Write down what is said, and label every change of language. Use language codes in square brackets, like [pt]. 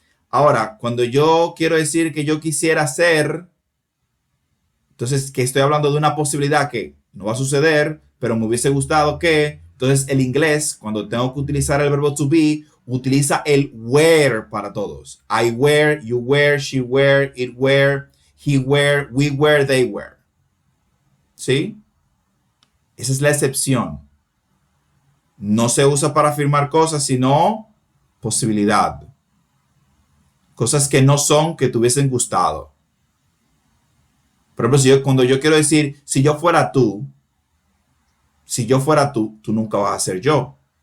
[es] Ahora, cuando yo quiero decir que yo quisiera ser, entonces que estoy hablando de una posibilidad que no va a suceder, pero me hubiese gustado que, entonces el inglés, cuando tengo que utilizar el verbo to be, utiliza el were para todos. [en] I were, you were, she were, it were, he were, we were, they were. [es] ¿Sí? Esa es la excepción. No se usa para afirmar cosas, sino posibilidad. Cosas que no son, que te hubiesen gustado. Por ejemplo, cuando yo quiero decir, si yo fuera tú, tú nunca vas a ser yo.